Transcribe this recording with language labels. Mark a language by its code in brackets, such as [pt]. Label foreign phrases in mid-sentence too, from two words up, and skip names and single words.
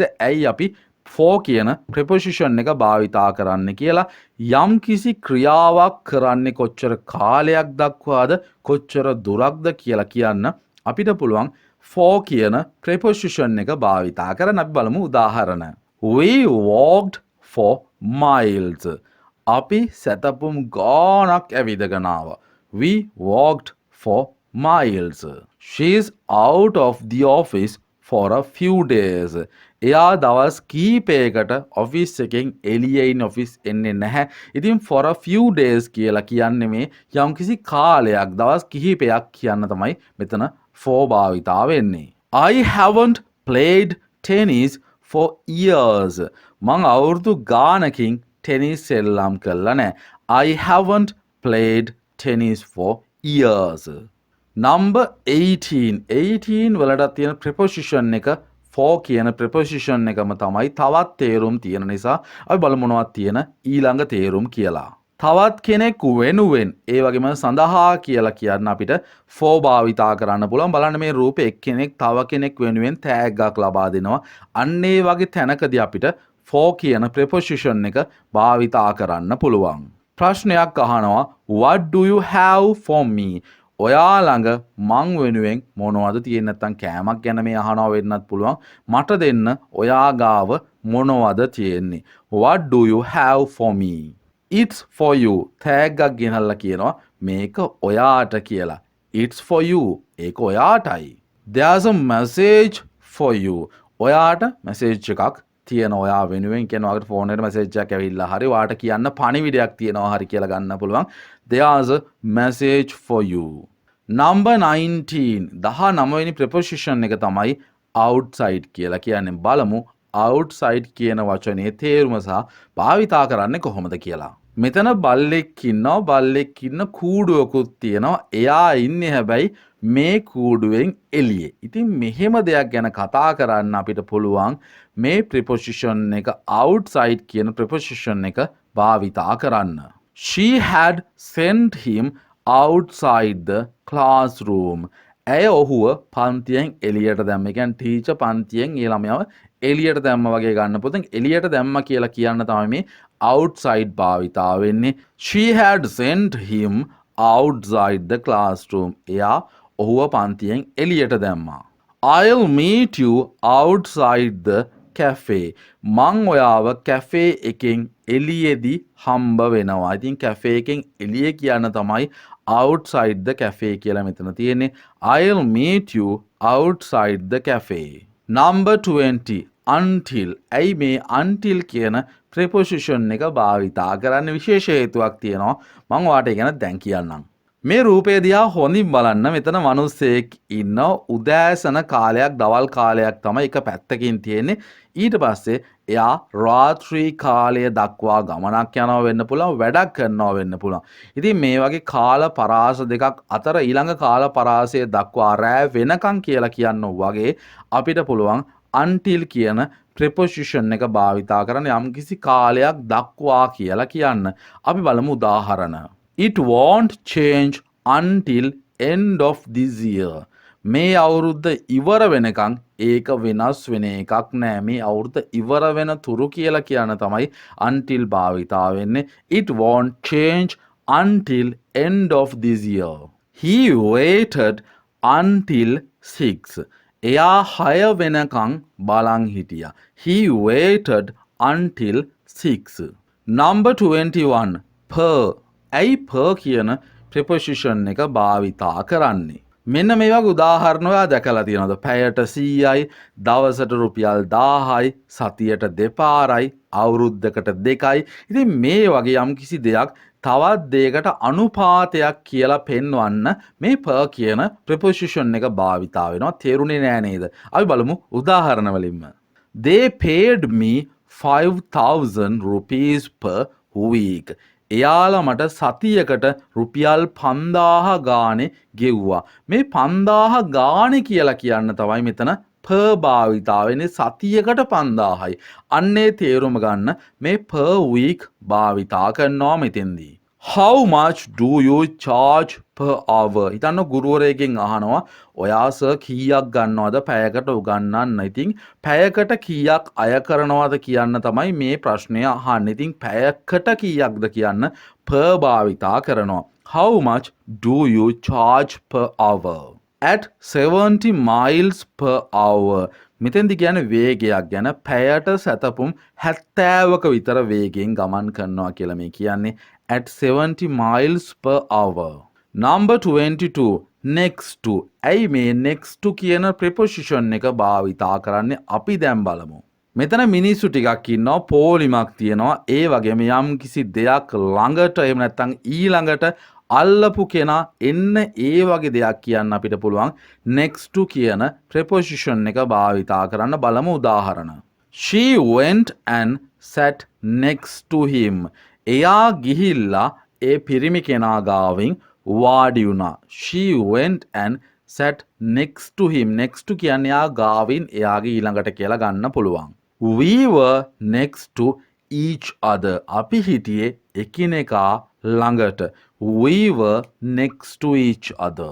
[si] ඇයි අපි for කියන preposition එක භාවිතා කරන්න කියලා. යම් කිසි ක්‍රියාවක් කරන්නේ කොච්චර කාලයක් දක්වාද කොච්චර දුරක්ද කියලා කියන්න අපිට පුළුවන් for කියන preposition එක භාවිතා කරන්න. අපි බලමු උදාහරණ. [en] We walked for miles. [si] අපි සැතපුම් ගානක් ඇවිදගෙන ආවා. [en] We walked for miles. She's out of the office for a few days. [si] එයා දවස් කීපයකට ඔෆිස් එකෙන් එළියේ ඉන්න ඔෆිස් එන්නේ නැහැ. ඉතින් [en] for a few days [si] කියලා කියන්නේ මේ යම්කිසි කාලයක් දවස් කිහිපයක් කියන්න තමයි මෙතන for භාවිතා වෙන්නේ. [en] I haven't played tennis for years. [si] මං අවුරුදු ගානකින් tennis සෙල්ලම් කරලා නැහැ. [en] I haven't played tennis for years. Number 18. [si] 18 වලට තියෙන preposition එක for කියන preposition එකම තමයි. තවත් තේරුම් තියෙන නිසා අපි බලමු මොනවද තියෙන ඊළඟ තේරුම් කියලා. තවත් කෙනෙක් වෙනුවෙන් ඒ වගේම සඳහා කියලා කියන්න අපිට for භාවිතා කරන්න පුළුවන්. බලන්න මේ රූපේ එක්කෙනෙක් තව කෙනෙක් වෙනුවෙන් තෑග්ගක් ලබා දෙනවා. අන්න ඒ වගේ තැනකදී අපිට for කියන preposition එක භාවිතා කරන්න පුළුවන්. ප්‍රශ්නයක් අහනවා. [en] What do you have for me? [si] ඔයා ළඟ මං වෙනුවෙන් මොනවද තියෙන්නේ නැත්නම් කෑමක් ගැන මේ අහනවා වෙන්නත් පුළුවන්. මට දෙන්න ඔයා ගාව මොනවද තියෙන්නේ? [en] What do you have for me? It's for you. [si] තෑග්ගක් ගෙනල්ලා කියනවා මේක ඔයාට කියලා. [en] It's for you. [si] ඒක ඔයාටයි. [en] There's a message for you. [si] ඔයාට message එකක් තියෙන ඔයා වෙනුවෙන් කියනවා වගේ ෆෝන් එකට message එකක් ඇවිල්ලා හරි ඔයාට කියන්න පණිවිඩයක් තියෙනවා හරි කියලා ගන්න පුළුවන්. [en] There's a message for you. Number 19. [si] 19 වෙනි preposition එක තමයි outside කියලා කියන්නේ. බලමු outside කියන වචනේ තේරුම සහ භාවිතා කරන්නේ කොහොමද කියලා. මෙතන බල්ලෙක් ඉන්නවා. බල්ලෙක් ඉන්න කූඩුවකුත් තියෙනවා. එයා ඉන්නේ හැබැයි මේ කූඩුවෙන් එළියේ. ඉතින් මෙහෙම දෙයක් ගැන කතා කරන්න අපිට පුළුවන් මේ preposition එක outside කියන preposition එක භාවිතා කරන්න. [en] She had sent him outside the classroom. [si] ඇය ඔහුව පන්තියෙන් එළියට දැම්ම. ඒ කියන්නේ ටීචර් පන්තියෙන් ඒ ළමයාව එළියට දැම්ම වගේ ගන්න පුළුවන්. එළියට දැම්ම කියලා කියන්න තමයි මේ outside භාවිතා වෙන්නේ. [en] She had sent him outside the classroom. [si] එයා ඔහුව පන්තියෙන් එළියට දැම්මා. [en] I'll meet you outside the cafe. [si] මං ඔයාව කැෆේ එකෙන් එළියේදී හම්බ වෙනවා. ඉතින් කැෆේ එකෙන් එළිය කියන්න තමයි [en] outside the cafe [si] කියලා මෙතන තියෙන්නේ. [en] I'll meet you outside the cafe. Number 20. Until. [si] ඇයි මේ until කියන preposition එක භාවිතා කරන්න විශේෂ හේතුවක් තියෙනවා. මම ඔයාලට ඒ ගැන දැන් කියන්නම්. මේ රූපය දිහා හොඳින් බලන්න. මෙතන මිනිස්සෙක් ඉන්න උදෑසන කාලයක් දවල් කාලයක් තමයි එක පැත්තකින් තියෙන්නේ. ඊට පස්සේ එයා රාත්‍රී කාලය දක්වා ගමනක් යනවා වෙන්න පුළුවන්, වැඩක් කරනවා වෙන්න පුළුවන්. ඉතින් මේ වගේ කාල පරාස දෙකක් අතර ඊළඟ කාල පරාසය දක්වා රැ වෙනකන් කියලා කියන්න වගේ අපිට පුළුවන් until කියන preposition එක භාවිතා කරන යම්කිසි කාලයක් දක්වා කියලා කියන්න. අපි බලමු උදාහරණ. [en] It won't change until end of this year. [si] මේ අවුරුද්ද ඉවර වෙනකන් ඒක වෙනස් වෙන එකක් නෑ. මේ අවුරුද්ද ඉවර වෙන තුරු කියලා කියන තමයි until භාවිතා වෙන්නේ. [en] It won't change until end of this year. He waited until 6. [si] එයා 6 වෙනකන් බලන් හිටියා. [en] He waited until 6. Number 21. Per. [si] ඇයි per කියන preposition එක භාවිතා කරන්නේ? මෙන්න මේ වගේ උදාහරණ ඔයා දැකලා තියෙනවද? පැයට 100යි, දවසට රුපියල් 1000යි, සතියට දෙපාරයි, අවුරුද්දකට 2යි. ඉතින් මේ වගේ යම්කිසි දෙයක් තවත් දෙයකට අනුපාතයක් කියලා පෙන්වන්න මේ per කියන preposition එක භාවිතා වෙනවා. තේරුණේ නෑ නේද? අපි බලමු උදාහරණ වලින්ම. [en] They paid me 5000 rupees per week. [si] එයාලා මට සතියකට රුපියල් 5000 ගානේ ගෙව්වා. මේ 5000 ගානේ කියලා කියන්න තමයි මෙතන per භාවිතා වෙන්නේ. සතියකට 5000යි. අන්නේ තේරුම ගන්න මේ [en] per week [si] භාවිතා කරනවා මෙතෙන්දී. [en] How much do you charge per hour? [si] හිතන්න ගුරුවරයෙක්ගෙන් අහනවා ඔයා සර් කීයක් ගන්නවද පැයකට උගන්වන්න. ඉතින් පැයකට කීයක් අය කරනවද කියන්න තමයි මේ ප්‍රශ්නය අහන්නේ. ඉතින් පැයකට කීයක්ද කියන්න per භාවිතා කරනවා. [en] How much do you charge per hour? At 70 miles per hour. [si] මෙතෙන්දි කියන්නේ වේගයක් ගැන. පැයට සැතපුම් 70ක විතර වේගයෙන් ගමන් කරනවා කියලා මේ කියන්නේ. [en] At 70 miles per hour. Number 22. Next to. [si] ඇයි මේ [en] next to [si] කියන preposition එක භාවිතා කරන්නේ? අපි දැන් බලමු. මෙතන මිනිස්සු ටිකක් ඉන්නවා, පොලිමක් තියෙනවා. ඒ වගේම යම් කිසි දෙයක් ළඟට එහෙම නැත්නම් ඊළඟට අල්ලපු කෙනා එන්න ඒ වගේ දෙයක් කියන්න අපිට පුළුවන් [en] next to [si] කියන preposition එක භාවිතා කරන්න. බලමු උදාහරණ. [en] She went and sat next to him. [si] එයා ගිහිල්ලා ඒ පිරිමි කෙනා ගාවින් වාඩි වුණා. [en] She went and sat next to him. next to [si] කියන්නේ එයා ගාවින් එයාගේ ඊළඟට කියලා ගන්න පුළුවන්. [en] We were next to each other. [si] අපි හිටියේ එකිනෙකා ළඟට. [en] We were next to each other.